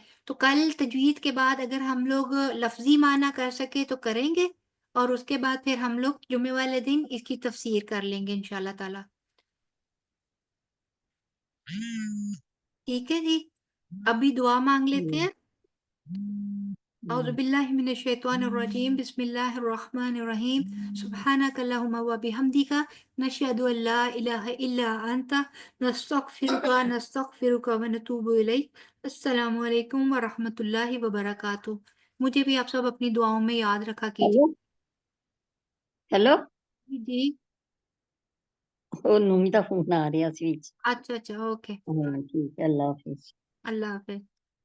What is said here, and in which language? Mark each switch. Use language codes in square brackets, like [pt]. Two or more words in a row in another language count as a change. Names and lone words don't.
[ur] تو کل تجوید کے بعد اگر ہم لوگ لفظی معنی کر سکے تو کریں گے، اور اس کے بعد پھر ہم لوگ جمعے والے دن اس کی تفسیر کر لیں گے [ar] انشاءاللہ تعالیٰ. [ur] ٹھیک ہے جی، ابھی دعا مانگ لیتے ہیں. [ar] اعوذ باللہ من الشیطان الرجیم، بسم اللہ الرحمن الرحیم. سبحانک اللہم و بحمدک، نشہد ان لا الہ الا انت، نستغفرک و نتوب الیک. السلام علیکم ورحمۃ اللہ وبرکاتہ. [ur] مجھے بھی آپ سب اپنی دعاؤں میں یاد رکھا ہیلو کیجیے. ہیلو جی [pa] ਉਹ ਨੂਮੀ ਦਾ ਫੋਨ ਆ ਰਿਹਾ ਸੀ ਵਿੱਚ. [ur] اچھا اوکے. [pa] ਹਾਂ ਠੀਕ ਹੈ, ਅੱਲਾ ਹਾਫਿਜ਼. [ur] اللہ حافظ.